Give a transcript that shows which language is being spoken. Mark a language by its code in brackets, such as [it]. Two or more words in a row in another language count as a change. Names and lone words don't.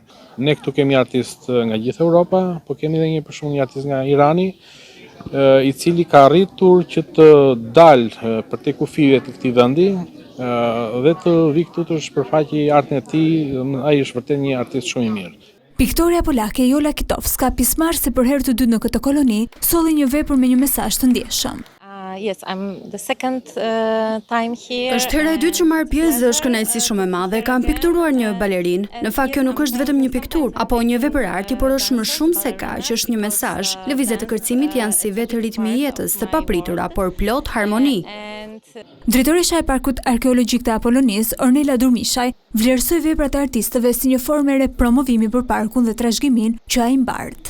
[sq] Ne këtu kemi artistë nga gjithë Europa, po kemi edhe për shembull një artist nga Irani, i cili ka arritur që të dalë për te kufive të këtij vendi dhe të vi këtu të shpërfaqë artin e tij. Ai është vërtet një artist shumë i mirë. Piktoria polake Jola Kitowska, pjesëmarrëse për herë të dytë në këtë koloni, solli një vepër me një mesazh të ndjeshëm. [en] Yes, I'm the second time here. [sq] Është hera e dytë që marr pjesë dhe është kënaqësi shumë e madhe. Kam pikturuar një balerinë. Në fakt kjo nuk është vetëm një pikturë apo një vepër arti, por është më shumë se kaq, është një mesazh. Lëvizjet e kërcimit janë si vetë ritmi i jetës, të papritura, por plot harmoni. Drejtoresha e Parkut Arkeologjik të Apollonis, Ornela Durmishaj, vlerësoi veprat e artistëve si një formë e re promovimi për parkun dhe trashëgimin që ai mbart.